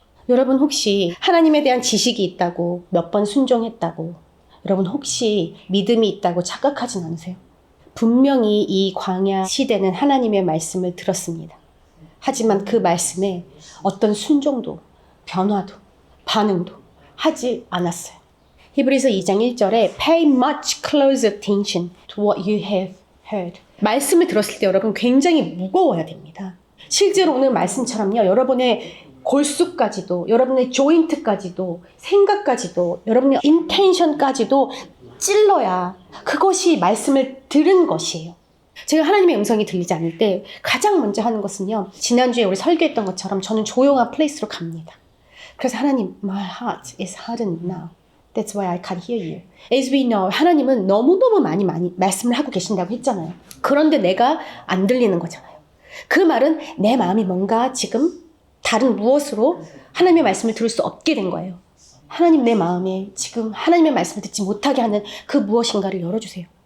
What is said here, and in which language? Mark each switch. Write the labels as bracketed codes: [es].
[ko] 여러분 혹시 하나님에 대한 지식이 있다고 몇 번 순종했다고 여러분 혹시 믿음이 있다고 착각하진 않으세요? 분명히 이 광야 시대는 하나님의 말씀을 들었습니다. 하지만 그 말씀에 어떤 순종도, 변화도, 반응도 하지 않았어요. 히브리서 2장 1절에 [en] Pay much close attention to what you have heard. [ko] 말씀을 들었을 때 여러분 굉장히 무거워야 됩니다. 실제로 오늘 말씀처럼요. 여러분의 골수까지도, 여러분의 조인트까지도, 생각까지도, 여러분의 인텐션까지도 찔러야 그것이 말씀을 들은 것이에요. 제가 하나님의 음성이 들리지 않을 때 가장 먼저 하는 것은요. 지난주에 우리 설교했던 것처럼 저는 조용한 플레이스로 갑니다. 그래서 하나님, [en] my heart is hardened now. That's why I can't hear you. As we know, [ko] 하나님은 너무너무 많이 말씀을 하고 계신다고 했잖아요. 그런데 내가 안 들리는 거잖아요. 그 말은 내 마음이 뭔가 지금 다른 무엇으로 하나님의 말씀을 들을 수 없게 된 거예요. 하나님 내 마음에 지금 하나님의 말씀을 듣지 못하게 하는 그 무엇인가를 열어주세요.